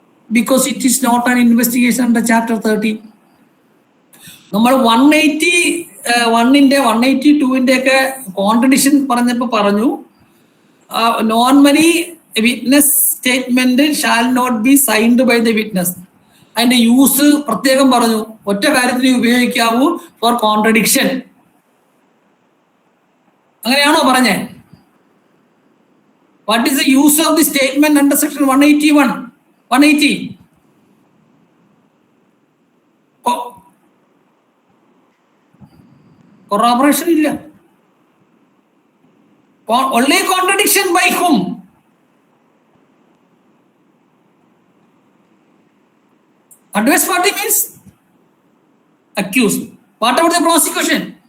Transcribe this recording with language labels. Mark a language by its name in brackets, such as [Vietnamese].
[English] Because it is not an investigation under chapter 13. [Malayalam] നമ്മൾ 181-ന്റെ 182-ന്റെ ഒക്കെ contradiction പറഞ്ഞു [English] Normally witness statement shall not be signed by the witness. [Malayalam] അതിന്റെ use പ്രത്യേകം പറഞ്ഞു, ഒറ്റ കാര്യത്തിന് ഉപയോഗിക്കാവൂ, [English] For contradiction. [Malayalam] അങ്ങനെയാണോ പറഞ്ഞേ? [English] What is the use of the statement under section 180? [Malayalam] Corroboration ഇല്ല. [English] Only contradiction by whom? Adverse party means accused. What about the prosecution?